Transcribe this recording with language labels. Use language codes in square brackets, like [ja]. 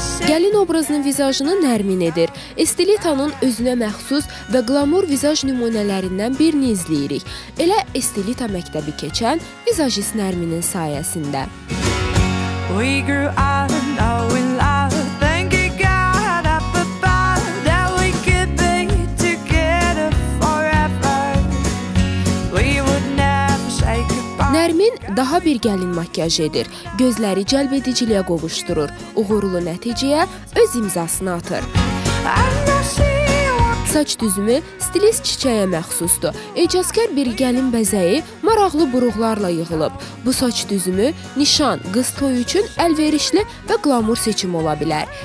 [az] Gəlin obrazının vizajını nərmin edir. Estelita'nın özünə məxsus və qlamur vizaj nümunələrindən birini izləyirik. Elə Estelita məktəbi keçən vizajist Nərminin sayəsində. [en] We grew up knowing love, thanking God up above that we could be together forever. We would never say goodbye. [az] Nərmin daha bir gəlin makyaj edir. Gözləri cəlbediciliyə qovuşdurur. Uğurlu nəticəyə öz imzasını atır. Saç düzümü stilist Çiçəyə məxsusdur. Ecazkar bir gəlin bəzəyi maraqlı buruqlarla yığılıb. Bu saç düzümü nişan, qız toyu üçün əlverişli və qlamur seçim ola bilər.